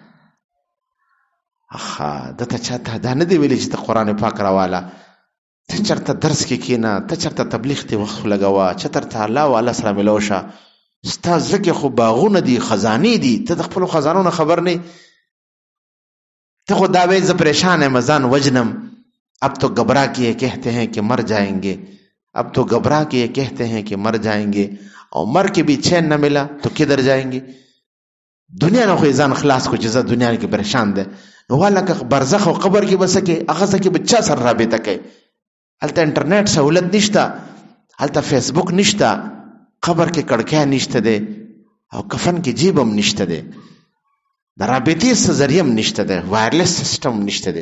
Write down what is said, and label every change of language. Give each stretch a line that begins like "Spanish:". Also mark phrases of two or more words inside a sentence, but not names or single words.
Pashto: دته چاته دا نه دی ویلي چې ته قرآن پاک راواله، ته چېرته درس کې کښېنه، ته چېرته تبلیغ ته وخت لګوه، چېرته الله والا سره ملو شه. ستا زړه کې خو باغونه دي، خزانې دي، ته د خپلو خزانو نه خبر نه. ته خو دا وایې زه پریشان یم، ځان وجنم.
Urdu: اب تو گھبرا کے کہتے ہیں کہ مر جائیں گے، اب تو گھبرا کے کہتے ہیں کہ مر جائیں گے، اور مر کے بھی چین نہ ملا تو کدھر جائیں گے.
Pashto: دنیا نه خو یې ځان خلاص کو چې زه دنیا کې پریشان دی. نو والا که برزخ او قبر کې به څه کې، هغه څه کې به چا سره رابطه کوي؟ هلته انټرنیټ سهولت نشته، هلته فیسبوک نشته، قبر کې کړکۍ نشته دی، او کفن کې جیب هم نشته دی، د رابطې څه ذریعه هم نشته دی، وایرلیس سیسټم نشته دی.